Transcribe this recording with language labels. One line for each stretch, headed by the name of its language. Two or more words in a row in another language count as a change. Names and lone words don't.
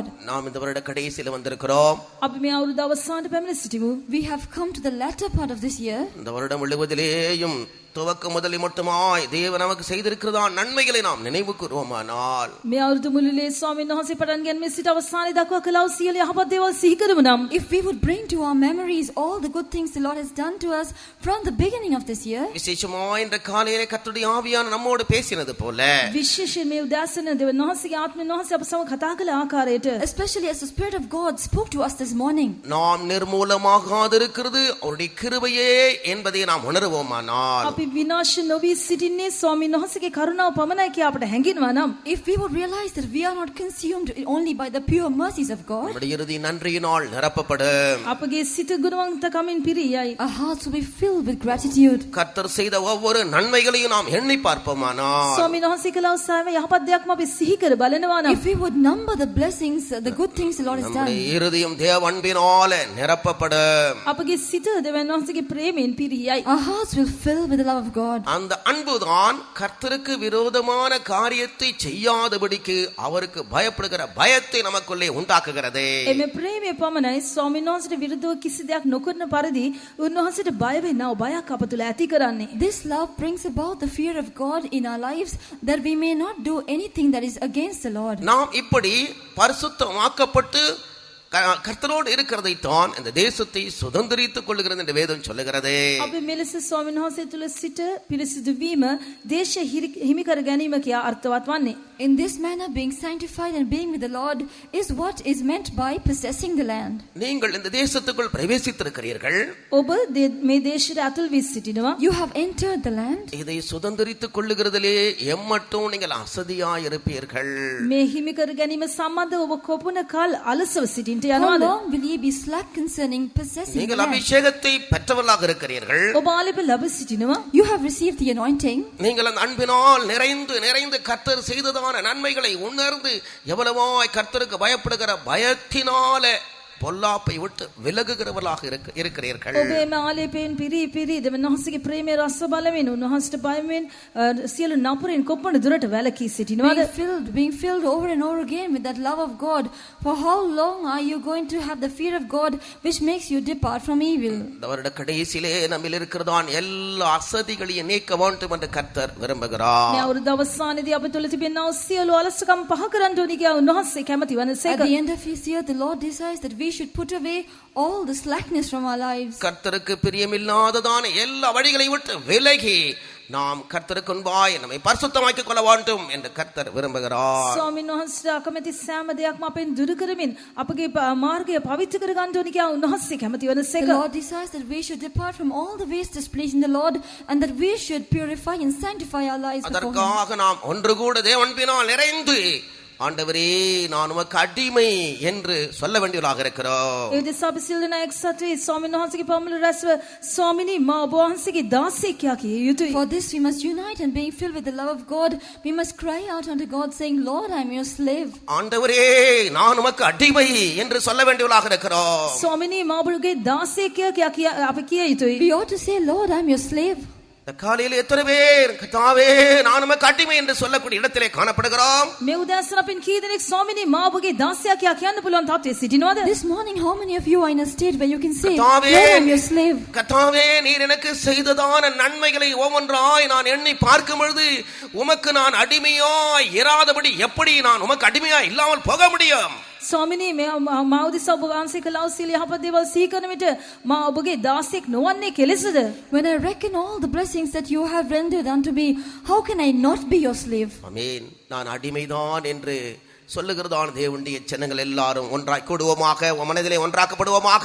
Tamil: நாம் இந்த வருட கடைசியில் வந்திருக்கிறோம்.
Sinhala: අපි මේ අවුරුදු අවසානයේ පැමිණ සිටිමු.
English: We have come to the latter part of this year.
Tamil: இந்த வருடம் முழுவதிலேயும் துவக்க முதலில் மட்டுமாய் தேவன் நமக்கு செய்திருக்கிறதா நன்மைகளை நாம் நினைவு கூறுவோமானால்
Sinhala: මේ අවුරුදු මුළුල්ලේ ස්වාමීන් වහන්සේ පටන් ගැනීම සිට අවසානයේ දක්වා කළා වූ සියලු යහපත් දේවල් සිහි කරමු නම්
English: If we would bring to our memories all the good things the Lord has done to us from the beginning of this year,
Tamil: விசேஷமாய் இந்த காலையிலே கர்த்தருடைய ஆவியானவர் நம்மோடு பேசினது போல
Sinhala: විශේෂයෙන් මේ උදෑසන දෙවියන් වහන්සේගේ ආත්මයෙන් වහන්සේ අප සමග කතා කළ ආකාරයට
English: especially as the Spirit of God spoke to us this morning,
Tamil: நாம் நிர்மூலமாகாதிருக்கிறது அவருடைய கிருபையே என்பதை நாம் உணர்வோமானால்
Sinhala: අපි විනාශ නොවි සිටින්නේ ස්වාමීන් වහන්සේගේ කරුණාව පමණයි කියා අපට හැඟෙනවා නම්
English: if we would realize that we are not consumed only by the pure mercies of God,
Tamil: நம்முடைய இறுதி நன்றியினால் நிரப்பப்படும்.
Sinhala: අපගේ සිත ගුණවන්තකමින් පිරියයි.
English: our hearts will be filled with gratitude.
Tamil: கர்த்தர் செய்த ஒவ்வொரு நன்மைகளையும் நாம் எண்ணி பார்ப்போமானால்
Sinhala: ස්වාමීන් වහන්සේ කළා වූ සෑම යහපත් දෙයක්ම අපි සිහි කර බලනවා නම්
English: If we would number the blessings, the good things the Lord has done,
Tamil: நம்முடைய இருதயம் தேவ அன்பினால நிரப்பப்படும்.
Sinhala: අපගේ සිත දෙවියන් වහන්සේගේ ප්‍රේමයෙන් පිරියයි.
English: our hearts will fill with the love of God.
Tamil: அந்த அன்புதான் கர்த்தருக்கு விரோதமான காரியத்தை செய்யாதபடிக்கு அவருக்கு பயப்படுகிற பயத்தை நமக்குள்ளே உண்டாக்குகிறது.
Sinhala: එමෙ ප්‍රේමය පමණයි ස්වාමීන් වහන්සේට විරුද්ධව කිසි දෙයක් නොකරන පරිදි උන්වහන්සේට බය වෙන්නව බයක් අප තුළ ඇති කරන්නේ.
English: This love brings about the fear of God in our lives, that we may not do anything that is against the Lord.
Tamil: நாம் இப்படி பரிசுத்தமாக்கப்பட்டு கர்த்தரோடு இருக்கிறதை தான் இந்த தேசத்தை சுதந்திரித்துக் கொள்ளுகிறது என்று வேதம் சொல்லுகிறது.
Sinhala: අපි මෙලෙස ස්වාමීන් වහන්සේ තුළ සිට පිරිසිදු වීම දේශ හිමි කර ගැනීම කියා අර්ථවත් වන්නේ.
English: In this manner, being sanctified and being with the Lord is what is meant by possessing the land.
Tamil: நீங்கள் இந்த தேசத்துக்குள் பிரவேசித்திருக்கிறீர்கள்.
Sinhala: ඔබ මේ දේශයට ඇතුල් වී සිටිනවා.
English: You have entered the land.
Tamil: இதை சுதந்திரித்துக் கொள்ளுகிறதிலே எம்மட்டும் நீங்கள் அசதியாய் இருப்பீர்கள்.
Sinhala: මේ හිමි කර ගැනීම සම්බන්ධව ඔබ කොපමණ කාල අලසව සිටින්ට
English: How
Sinhala: යනවාද?
English: long will ye be slack concerning possessing the
Tamil: நீங்கள்
English: land?
Tamil: அபிஷேகத்தை பெற்றவர்களாக இருக்கிறீர்கள்.
Sinhala: ඔබ ආලේප ලැබ සිටිනවා.
English: You have received the anointing.
Tamil: நீங்கள் அந்த அன்பினால் நிறைந்து கர்த்தர் செய்ததான நன்மைகளை உணர்ந்து எவ்வளவாய் கர்த்தருக்கு பயப்படுகிற பயத்தினால பொல்லாப்பை விட்டு விலகுகிறவர்களாக இருக்கிறீர்கள்.
Sinhala: ඔබේ ආලේපයෙන් පිරි දෙවියන් වහන්සේගේ ප්‍රේමයේ රස බලමින් උන්වහන්සේට බයමින් සියලු නපුරින් කොපමණ දුරට වැළකී සිටිනවද?
English: Being filled over and over again with that love of God. For how long are you going to have the fear of God which makes you depart from evil?
Tamil: இந்த வருட கடைசியிலே நம்மில் இருக்கிறதான் எல்லா அசதிகளையும் நீக்க வேண்டும் என்று கர்த்தர் விரும்புகிறார்.
Sinhala: මේ අවුරුදු අවසානයේදී අප තුළ තිබෙනා වූ සියලු අලසකම් පහ කරන්න ඕනි කියා උන්වහන්සේ කැමති වනසේක.
English: At the end of his year, the Lord desires that we should put away all the slackness from our lives.
Tamil: கர்த்தருக்கு பிரியமில்லாததான எல்லா வழிகளை விட்டு விலகி நாம் கர்த்தருக்கு முன்பாய் நம்மை பரிசுத்தமாக்கிக் கொள்ள வேண்டும் என்று கர்த்தர் விரும்புகிறார்.
Sinhala: ස්වාමීන් වහන්සේ අකමැති සෑම දෙයක්ම අපෙන් දුරු කරමින් අපගේ මාර්ගය පවිත්‍ර කර ගන්න ඕනි කියා උන්වහන්සේ කැමති
English: The
Sinhala: වනසේක.
English: Lord desires that we should depart from all the ways displeasing the Lord, and that we should purify and sanctify our lives before Him.
Tamil: அதற்காக நாம் ஒன்று கூட தேவன்பினால் நிறைந்து ஆண்டவரே நான் உமக்கு அடிமை என்று சொல்ல வேண்டியவர்களாக இருக்கிறோம்.
Sinhala: ඒ දෙස අපි සිල් දෙනා එක්සත් වී ස්වාමීන් වහන්සේගේ පමණ රැස්ව ස්වාමිනී මා ඔබ වහන්සේගේ දාසියෙක් කියා කිය යුතුයි.
English: For this we must unite, and being filled with the love of God, we must cry out unto God, saying, Lord, I am your slave.
Tamil: ஆண்டவரே நான் உமக்கு அடிமை என்று சொல்ல வேண்டியவர்களாக இருக்கிறோம்.
Sinhala: ස්වාමිනී මා ඔබගේ දාසියෙක් කියා අපි කිය යුතුයි.
English: We ought to say, Lord, I am your slave.
Tamil: இந்த காலையில் எத்தனை பேர் கர்த்தாவே நான் உமக்கு அடிமை என்று சொல்லக்கூடிய இடத்திலே காணப்படுகிறோம்.
Sinhala: මේ උදෑසන අපින් කී දෙනෙක් ස්වාමිනී මා ඔබගේ දාසියා කියා කියන්න පුළුවන් තාත්තේ සිටිනවද?
English: This morning, how many of you are in a state where you can say,
Tamil: கர்த்தாவே
English: Lord, I am your slave?
Tamil: கர்த்தாவே நீர் எனக்கு செய்ததான நன்மைகளை ஒவ்வொன்றாய் நான் எண்ணி பார்க்கும் பொழுது உமக்கு நான் அடிமையாய் இராதபடி எப்படி நான் உமக்கு அடிமையாய் இல்லாமல் போக முடியும்?
Sinhala: ස්වාමිනී මා උදෙසා ඔබ වහන්සේ කළා වූ සියලු යහපත් දේවල් සිහි කරන විට මා ඔබගේ දාසියෙක් නොවන්නේ කෙලෙසද?
English: When I reckon all the blessings that you have rendered unto me, how can I not be your slave?
Tamil: ஆமென். நான் அடிமைதான் என்று சொல்லுகிறதான தேவனுடைய ஜனங்கள் எல்லாரும் ஒன்றாய் கூடுவோமாக, மனதிலே ஒன்றாக்கப்படுவோமாக.